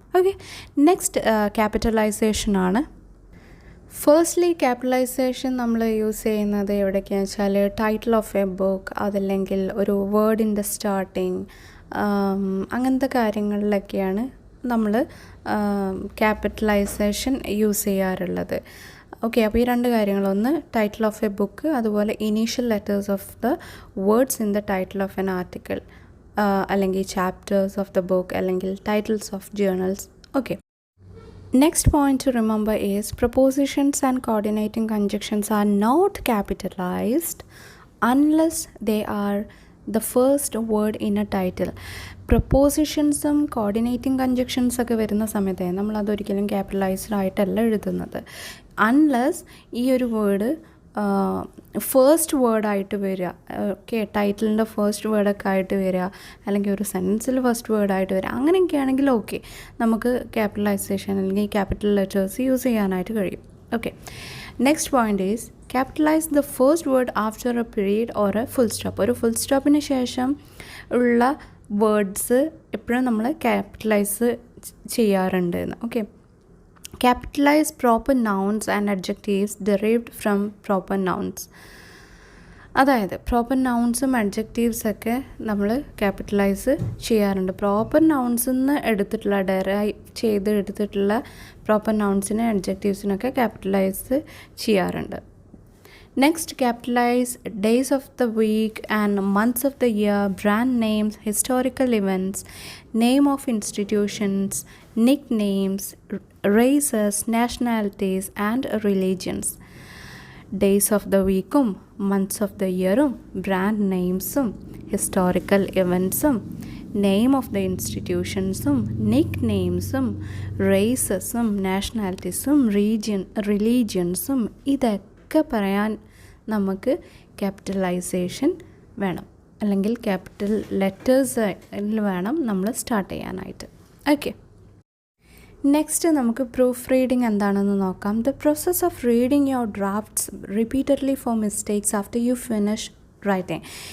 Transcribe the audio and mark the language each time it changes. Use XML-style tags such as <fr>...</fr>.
<ml>Okay, next ക്യാപിറ്റലൈസേഷനാണ്. Firstly capitalisation നമ്മൾ use ചെയ്യുന്നത് എവിടെയൊക്കെയാണെന്ന് വെച്ചാൽ</ml> <en>title of a book,</en> <ml>അതല്ലെങ്കിൽ ഒരു വേർഡിൻ്റെ സ്റ്റാർട്ടിങ്, അങ്ങനത്തെ കാര്യങ്ങളിലൊക്കെയാണ് നമ്മൾ ക്യാപിറ്റലൈസേഷൻ യൂസ് ചെയ്യാറുള്ളത്.</ml> <en>okay,</en> <ml>അപ്പോൾ ഈ 2 കാര്യങ്ങൾ, ഒന്ന്</ml> <en>Title of a book, അതുപോലെ initial letters of the words in the title of an article, അല്ലെങ്കിൽ chapters of the book, അല്ലെങ്കിൽ titles of journals. Okay, next point to remember is prepositions and coordinating conjunctions are not capitalized unless they are the first word in a title.</en> <ml>പ്രപ്പോസിഷൻസും coordinating കൺജക്ഷൻസ് ഒക്കെ വരുന്ന സമയത്ത് നമ്മളതൊരിക്കലും capitalised ആയിട്ടല്ല എഴുതുന്നത്. Unless ഈ ഒരു word first വേർഡായിട്ട് വരിക, okay, ടൈറ്റിലിൻ്റെ first വേർഡൊക്കെ ആയിട്ട് വരിക, അല്ലെങ്കിൽ ഒരു സെൻറ്റൻസിൽ ഫസ്റ്റ് വേർഡായിട്ട് വരിക, അങ്ങനെയൊക്കെ ആണെങ്കിൽ ഓക്കെ, നമുക്ക് ക്യാപിറ്റലൈസേഷൻ അല്ലെങ്കിൽ ക്യാപിറ്റൽ ലെറ്റേഴ്സ് യൂസ് ചെയ്യാനായിട്ട് കഴിയും.</ml> <en>Okay, next point is capitalize the first word after a period or a full stop.</en> <ml>ഒരു ഫുൾ സ്റ്റോപ്പിന് ശേഷം ഉള്ള വേർഡ്സ് എപ്പോഴും നമ്മൾ ക്യാപിറ്റലൈസ് ചെയ്യാറുണ്ട് എന്ന്.</ml> <en>Okay, capitalize proper nouns and adjectives derived from proper nouns.</en> <ml>അതായത് പ്രോപ്പർ നൗൺസും അഡ്ജക്റ്റീവ്സൊക്കെ നമ്മൾ ക്യാപിറ്റലൈസ് ചെയ്യാറുണ്ട്. പ്രോപ്പർ നൗൺസിൽ നിന്ന് എടുത്തിട്ടുള്ള ഡെറൈവ് ചെയ്ത് എടുത്തിട്ടുള്ള പ്രോപ്പർ നൗൺസിനെ അഡ്ജക്റ്റീവ്സിനൊക്കെ ക്യാപിറ്റലൈസ് ചെയ്യാറുണ്ട്.</ml> <en>Next, capitalize days of the week and months of the year, brand names, historical events, name of institutions, nicknames, races, nationalities and religions. Days of the weekum, months of the yearum, brand namesum, historical eventsum, name of the institutionsum, nicknamesum, racesum, nationalitiesum, religionsum,</en> <ml>ഇതൊക്കെ പറയാൻ നമുക്ക് capitalisation വേണം, അല്ലെങ്കിൽ capital ലെറ്റേഴ്സിൽ വേണം നമ്മൾ start ചെയ്യാനായിട്ട്. Okay, next നമുക്ക് proof reading എന്താണെന്ന് നോക്കാം.</ml> <en>The process of reading your drafts repeatedly for mistakes after you finish writing.</en>